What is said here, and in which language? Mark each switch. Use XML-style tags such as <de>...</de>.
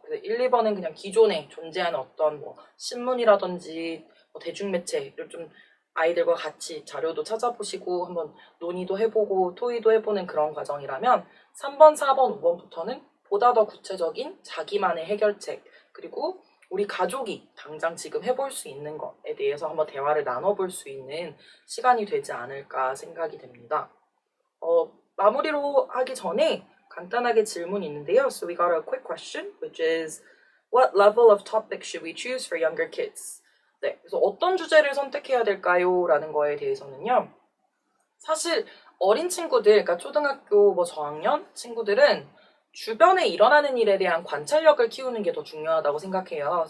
<ko>그래서 1, 2번은 그냥 기존에 존재하는 어떤 신문이라든지 대중매체를 좀 아이들과 같이 자료도 찾아보시고 한번 논의도 해보고 토의도 해보는 그런 과정이라면 3번, 4번, 5번부터는 보다 더 구체적인 자기만의 해결책 그리고 우리 가족이 당장 지금 해볼 수 있는 것에 대해서 한번 대화를 나눠볼 수 있는 시간이 되지 않을까 생각이 됩니다. 마무리로 하기 전에 간단하게 질문이 있는데요.</ko> <en>So we got a quick question, which is what level of topic should we choose for younger kids?</en> <ko>네, 그래서 어떤 주제를 선택해야 될까요? 라는 거에 대해서는요. 사실 어린 친구들, 그러니까 초등학교 저학년 친구들은 주변에 일어나는 일에 대한 관찰력을 키우는 게 더 중요하다고 생각해요.</ko>